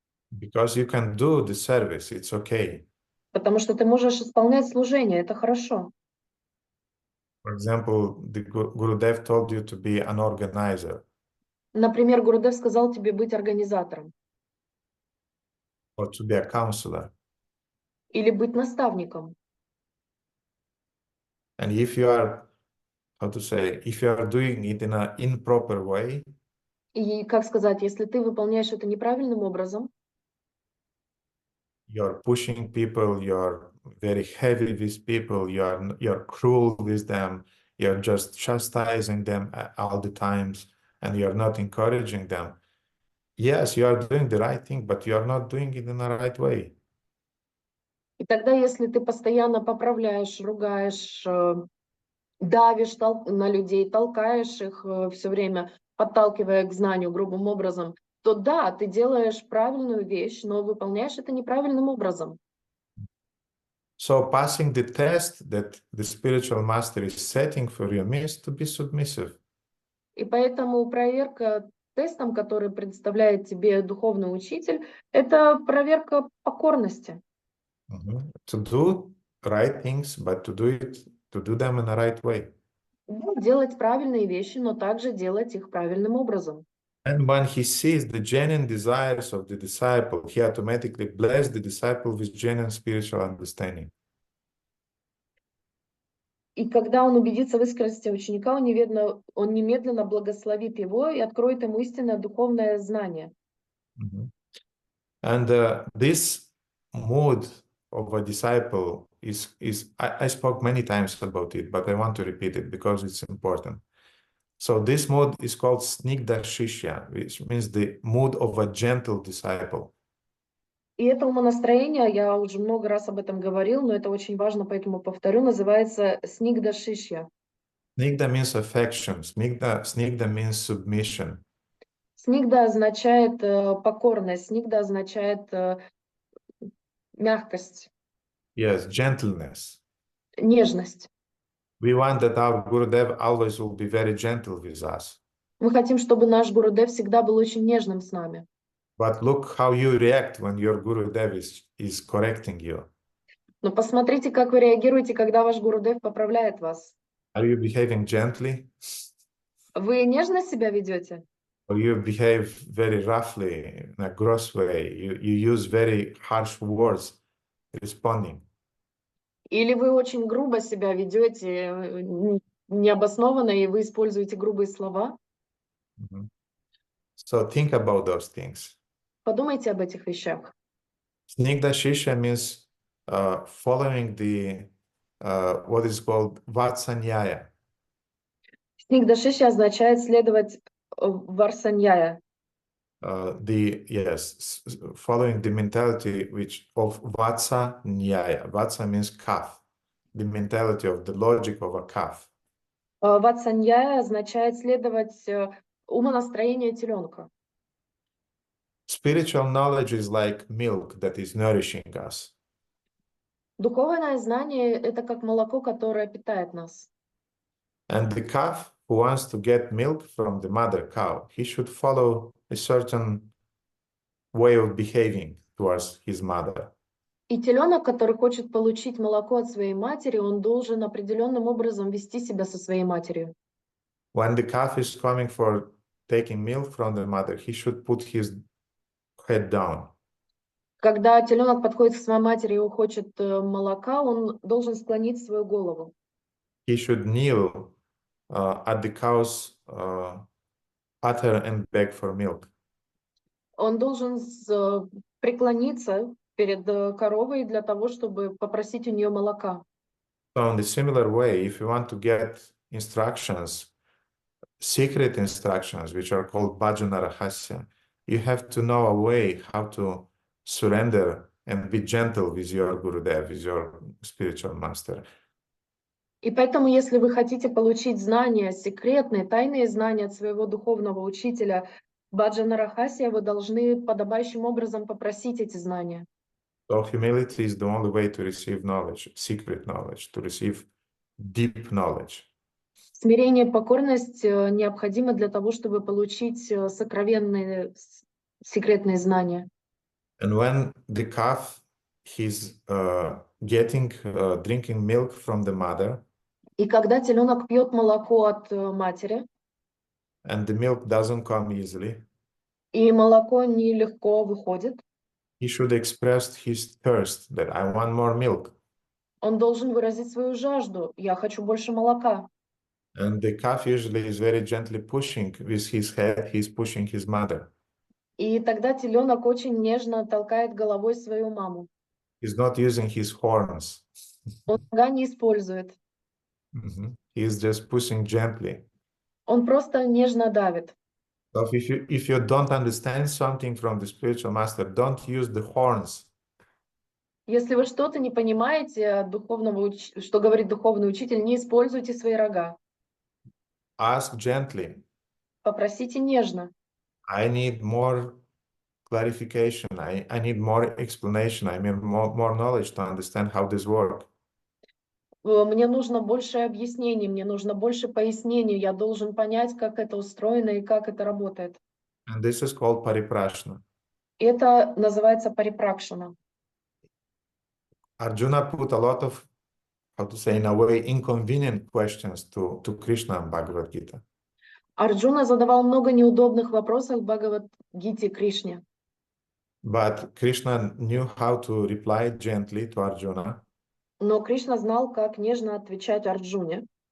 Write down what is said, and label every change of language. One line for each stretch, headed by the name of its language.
English: Because you can do the service, it's okay.
Russian: Потому что ты можешь исполнять служение, это хорошо.
English: For example, the Gurudev told you to be an organizer
Russian: Например, Гурудев сказал тебе быть организатором
English: or to be a counselor.
Russian: или быть наставником.
English: And if you are, how to say, if you are doing it in an improper way,
Russian: И, как сказать, если ты выполняешь это неправильным образом,
English: you're pushing people, you're very heavy with people, you're cruel with them, you're just chastising them all the times, and you're not encouraging them. Yes, you are doing the right thing, but you are not doing it in the right way.
Russian: и тогда, если ты постоянно поправляешь, ругаешь, давишь на людей, толкаешь их все время, подталкивая к знанию грубым образом, то да, ты делаешь правильную вещь, но выполняешь это неправильным образом.
English: So passing the test that the spiritual master is setting for you means to be submissive.
Russian: И поэтому проверка тестом, который представляет тебе духовный учитель, это проверка покорности.
English: To do right things, but to do them in the right way.
Russian: Да, делать правильные вещи, но также делать их правильным образом.
English: And when he sees the genuine desires of the disciple, he automatically bless the disciple with genuine spiritual understanding.
Russian: И когда он убедится в искренности ученика, он немедленно благословит его и откроет ему истинное духовное знание.
English: And this mood of a disciple I spoke many times about it, but I want to repeat it because it's important. So this mood is called Snigdha Shishya, which means the mood of a gentle disciple.
Russian: И это умонастроение, я уже много раз об этом говорил, но это очень важно, поэтому повторю, называется Снигдха Шишья.
English: Snigdha means affection. Snigdha means submission.
Russian: Снигдха означает покорность, снигдха означает мягкость.
English: Yes, gentleness.
Russian: Нежность.
English: We want that our Gurudev always will be very gentle with us.
Russian: Мы хотим, чтобы наш Гурудев всегда был очень нежным с нами.
English: But look how you react when your Gurudev is correcting you.
Russian: Но посмотрите, как вы реагируете, когда ваш Гурудев поправляет вас.
English: Are you behaving gently?
Russian: Вы нежно себя ведете?
English: Or you behave very roughly, in a gross way? You use very harsh words responding.
Russian: Или вы очень грубо себя ведете, необоснованно, и вы используете грубые слова?
English: So think about those things.
Russian: Подумайте об этих вещах.
English: Snigdha Shishya means following the what is called Vatsanyaya.
Russian: Снигдха Шишья означает следовать Варсаньяя.
English: Following the mentality of Vatsanyaya. Vatsa means calf. The mentality of the logic of a calf.
Russian: Ватсаньяя означает следовать умонастроению теленка.
English: Spiritual knowledge is like milk that is nourishing us.
Russian: Духовное знание — это как молоко, которое питает нас.
English: And the calf who wants to get milk from the mother cow, he should follow a certain way of behaving towards his mother.
Russian: И теленок, который хочет получить молоко от своей матери, он должен определенным образом вести себя со своей матерью.
English: When the calf is coming for taking milk from the mother, he should put his head down.
Russian: Когда теленок подходит к своей матери и хочет молока, он должен склонить свою голову.
English: He should kneel at the cow's udder and beg for milk.
Russian: Он должен преклониться перед коровой для того, чтобы попросить у нее молока.
English: So in the similar way, if you want to get instructions, secret instructions, which are called bhajana rahasya, you have to know a way how to surrender and be gentle with your Gurudev, with your spiritual master.
Russian: И поэтому, если вы хотите получить знания, секретные, тайные знания от своего духовного учителя Баджана Рахасия, вы должны подобающим образом попросить эти знания.
English: So humility is the only way to receive knowledge, secret knowledge, to receive deep knowledge.
Russian: Смирение, покорность необходимо для того, чтобы получить сокровенные, секретные знания.
English: And when the calf he's drinking milk from the mother,
Russian: И когда теленок пьет молоко от матери,
English: and the milk doesn't come easily,
Russian: и молоко нелегко выходит,
English: he should express his thirst that I want more milk.
Russian: он должен выразить свою жажду. Я хочу больше молока.
English: And the calf usually is very gently pushing with his head, he's pushing his mother.
Russian: И тогда теленок очень нежно толкает головой свою маму.
English: He's not using his horns.
Russian: Он нога не использует.
English: He's just pushing gently.
Russian: Он просто нежно давит.
English: So if you don't understand something from the spiritual master, don't use the horns.
Russian: Если вы что-то не понимаете от духовного, что говорит духовный учитель, не используйте свои рога.
English: Ask gently.
Russian: Попросите нежно.
English: I need more clarification. I need more explanation. I need more knowledge to understand how this works.
Russian: Мне нужно больше объяснений, мне нужно больше пояснений. Я должен понять, как это устроено и как это работает.
English: And this is called pariprashna.
Russian: Это называется парипракшана.
English: Arjuna put a lot of, how to say, in a way, inconvenient questions to Krishna in Bhagavad Gita.
Russian: Арджуна задавал много неудобных вопросов в Бхагавад-гите Кришне.
English: But Krishna knew how to reply gently to Arjuna.
Russian: Но Кришна знал, как нежно отвечать Арджуне.